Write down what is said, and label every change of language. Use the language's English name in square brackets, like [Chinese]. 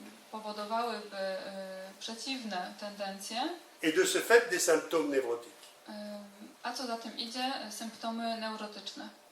[Polish] powodowałyby przeciwne tendencje, [French] et de ce fait des symptômes névrotiques. [Polish] A co za tym idzie, symptomy neurotyczne.